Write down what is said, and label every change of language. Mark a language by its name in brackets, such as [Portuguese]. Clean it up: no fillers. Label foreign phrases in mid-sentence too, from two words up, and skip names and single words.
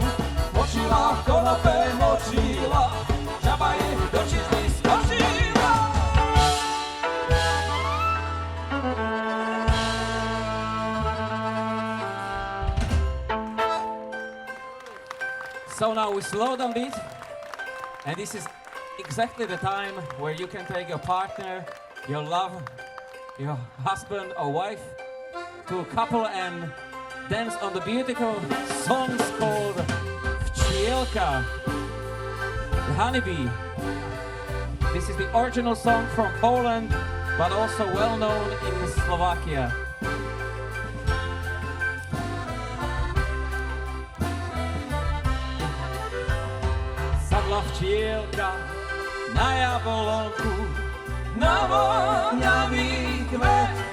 [Slovak] Močila, konope močila, žaba jej do čizny skočila. [English] So now we slow down beat, and this is exactly the time where you can take your partner, your love, your husband or wife to a couple and dance on the beautiful songs called Včielka, the honeybee. This is the original song from Poland, but also well known in Slovakia. [Slovak] Sadla včielka na jablonku, na voňavý kvet.